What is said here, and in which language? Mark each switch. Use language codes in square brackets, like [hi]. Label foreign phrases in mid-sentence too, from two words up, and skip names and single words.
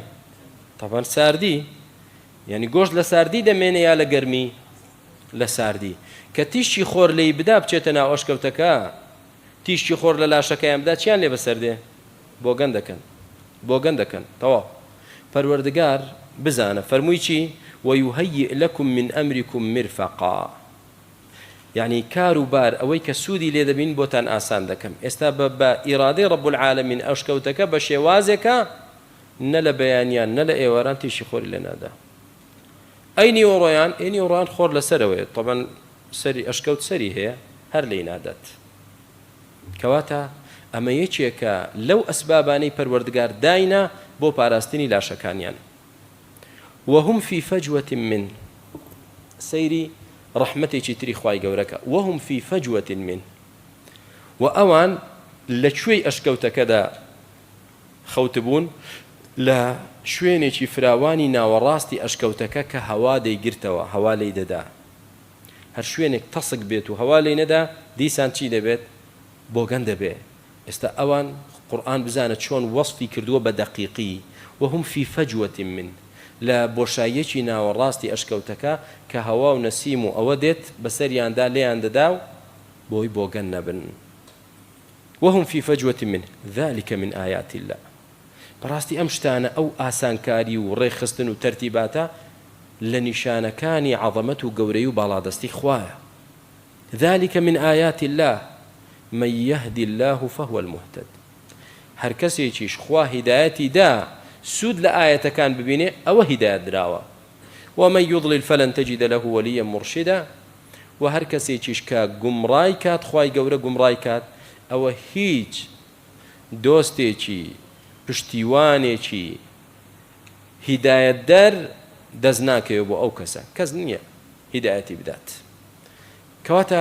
[ckb] تەبەن ساردی، یعنی گۆشت لە ساردی دەمێنێ یا لە گەرمی؟ لە ساردی. کە تیشتی خۆر لێی بدا بچێتە ناو ئەشکەوتەکە تیشتی خۆر لە لاشەکەیان بدا چیان لێ بەسەر دێ؟ بۆ گەن دەکەن. بۆ گەن دەکەن. تەواو. پەروەردگار بزانە فەرمووی چی؟ [ar] وَيُهَيِّئْ لَكُم مِّنْ أَمْرِكُم مِّرْفَقًا. [ckb] یعنی کار و بار ئەوەی کە سوودی لێ دەبین بۆتان ئاسان دەکەم. ئێستا بە ئیرادەی [ar] ڕەب العالەمین [ckb] ئەشکەوتەکە بە شێوازێکە نە لە بەیانیان نە لە ئێواران تیشی خۆری لێ نادا. ئەی نیوەڕۆیان ئەی نیوەڕۆیان خۆر لەسەرەوەیە تەبەن سەری ئەشکەوت سەری هەیە هەر لێی نادات. کەواتە ئەمە یەکێکە لەو ئەسبابانەی پەروەردگار داینە بۆ پاراستنی لاشەکانیان. [ar] وهم في فجوة من [ckb] سەیری ڕەحمەتێکی تری خوای گەورەکە [ar] وهم في فجوة من [ckb] و ئەوان لە کوێی ئەشکەوتەکەدا خەوتبوون لە شوێنێکی فراوانی ناوەڕاستی ئەشکەوتەکە کە هەوا دەیگرتەوە هەوا لێی دەدا. هەر شوێنێک تەسک بێت و هەوا لێی نەدا دیسان چی دەبێت؟ بۆ گەن دەبێ. ئێستا ئەوان قورئان بزانە چۆن وەصفی کردووە بە دەقیقی [ar] وهم في فجوة من [ckb] لە بۆشاییەکی ناوەڕاستی ئەشکەوتەکە کە هەوا و نەسیم و ئەوە دێت بەسەریاندا لێیان دەدا و بۆی بۆ گەن نەبن. [ar] وهم في فجوة منه ذلك من آيات الله. [ckb] بەڕاستی ئەم شتانە ئەو ئاسانکاری و ڕێخستن و تەرتیباتە لە نیشانەکانی عەظەمەت و گەورەی و باڵادەستی خوایە. [ar] ذلك من آيات الله من يهدي الله فهو المهتد. [ckb] هەر کەسێکیش خوا هیدایەتی دا سود لە ئاەتەکان ببینێ ئەوە هیدایەت دراوە. [ar] ومن يضلل فلن تجد له وليا مرشدا. [ckb] و هەر کەسێکیش کە گومڕای کات خوای گەورە گومڕای کات ئەوە هیچ دۆستێکی پشتیوانێکی هیدایەتدەر دەست ناکەوێت بۆ ئەو کەسە کەس نییە هیدایەتی بدات.